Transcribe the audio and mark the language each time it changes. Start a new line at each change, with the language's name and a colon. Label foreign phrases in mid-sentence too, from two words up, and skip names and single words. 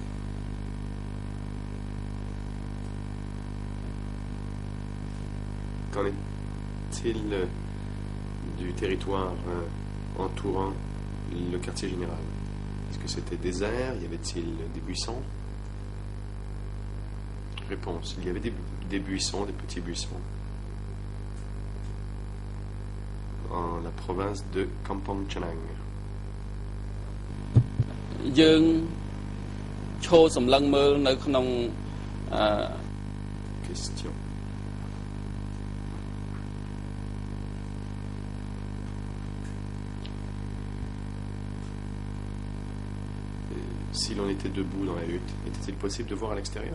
French: Qu'en est-il du territoire entourant le quartier général? Est-ce que c'était désert? Y avait-il des buissons? Réponse. Il y avait des buissons, des petits buissons. En la province de Kampong Chhnang.
Khmer: យើងចូលសម្លឹងមើលនៅក្នុង
French: Question. Si l'on était debout dans la hutte, était-il possible de voir à l'extérieur?